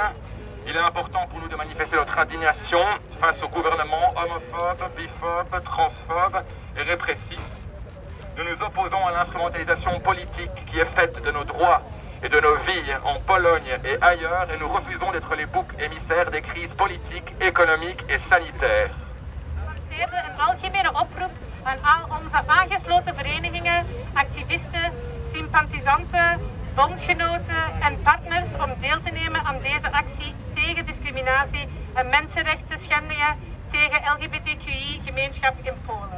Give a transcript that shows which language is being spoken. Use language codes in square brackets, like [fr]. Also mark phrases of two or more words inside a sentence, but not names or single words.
[fr] Il est important pour nous de manifester notre indignation face au gouvernement homophobe, biphobe, transphobe et répressif. Nous nous opposons à l'instrumentalisation politique qui est faite de nos droits et de nos vies en Pologne et ailleurs, et nous refusons d'être les boucs émissaires des crises politiques, économiques et sanitaires. [nl] Een algemene oproep aan al onze aangesloten verenigingen, activisten, sympathisanten, bondgenoten en partners om deel te nemen aan deze actie tegen discriminatie en mensenrechten schendingen tegen LGBTQI-gemeenschap in Polen.